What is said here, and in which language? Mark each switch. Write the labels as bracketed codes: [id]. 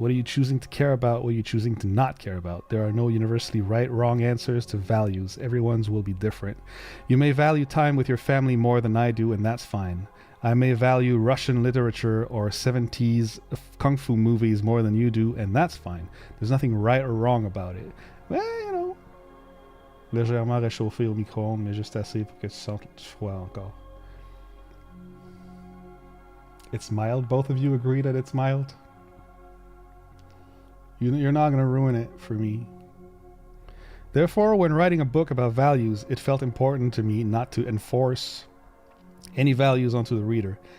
[en] What are you choosing to care about? What are you choosing to not care about? There are no universally right, wrong answers to values. Everyone's will be different. You may value time with your family more than I do, and that's fine. I may value Russian literature or 70s kung fu movies more than you do, and that's fine. There's nothing right or wrong about it. Well, you know. [fr] Légèrement réchauffé au micro-ondes, mais juste assez pour que tu sentes froid encore. [en] It's mild. Both of you agree that it's mild? You're not going to ruin it for me. Therefore, when writing a book about values, it felt important to me not to enforce any values onto the reader.